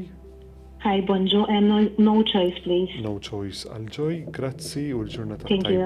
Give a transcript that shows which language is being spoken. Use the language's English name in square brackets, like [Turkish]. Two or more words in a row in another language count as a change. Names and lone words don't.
[Maltese] Hi, bonġu, [English] no choice, please. No choice [Maltese] għal Joy, grazzi u l-ġurnata [English] Thank [Maltese] tajba.